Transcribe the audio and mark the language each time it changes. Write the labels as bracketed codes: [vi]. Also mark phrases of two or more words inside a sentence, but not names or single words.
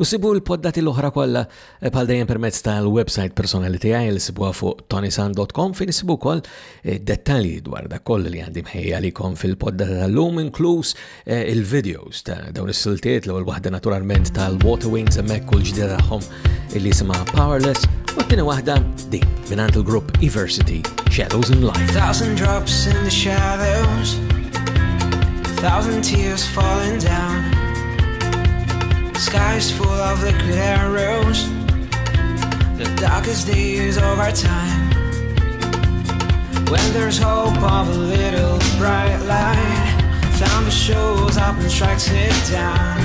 [mt] sibu l-poddati l-oħra kollha bħal dejjem permezz tal-website personali tiegħi li sibuha fuq ToniSant.com fejn isibu wkoll dettalji dwar dak koll li għandi mħejja għalikom fil-poddata tal-lum inkluż il-videos ta' dawn is-siltiet l-ewwel waħda naturalment tal-Water Wings hemmhekk u l-ġdida tagħhom illi jisimha Powerless u t-tieni waħda din mingħand il-grupp Eversity, [en] Shadows in Light. 1,000 drops in the shadows, 1,000 tears falling down. The sky's full of liquid arrows, the darkest days of our time. When there's hope of a little bright light, thunder shows up and strikes it down.